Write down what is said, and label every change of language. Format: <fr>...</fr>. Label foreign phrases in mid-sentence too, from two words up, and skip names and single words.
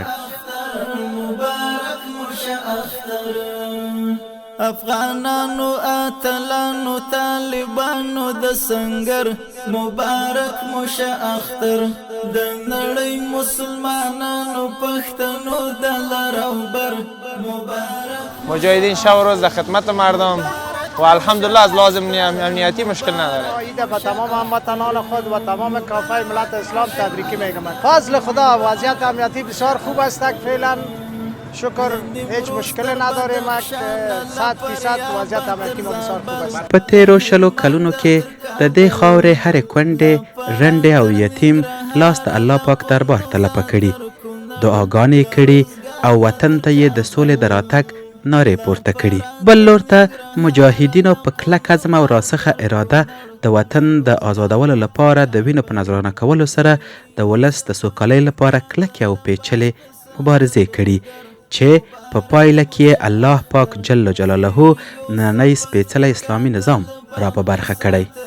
<ps>مبارک مشه اختر افغانانو اتلانو طالبانو د سنگر مبارک مشه اختر د نړۍ مسلمانانو پښتنو د لر او بر مبارک.</ps> <fa>مجاهدین شب و روز در خدمت مردم و الحمدلله از لازم امنیتی مشکل نداره. عید به تمام هموطنان خود و تمام کافه ملت اسلام تبریکی میگم. فضل خدا وضعیت امنیتی بسیار خوب است فعلا، شکر هیچ مشکل نداریم. 100% وضعیت امنیتی ما بسیار خوب است.</fa> <ps>په تیرو شلو کلونو کې د دې خاورې هرې کونډې رنډې او یتیم لاس د الله پاک دربار ته لپه کړي، دعاګانې کړي او وطن ته یې د سولې د راتګ نارې پورته کړي. بل لور ته مجاهدینو په کلک عزم او راسخه اراده د وطن د آزادولو لپاره د وینو په نذرانه کولو سره د ولس د سوکالۍ لپاره کلکې او پیچلې مبارزې کړي چې په پایله کې الله پاک جل جلاله نننی سپېڅلی اسلامي نظام را په برخه کړی.</ps>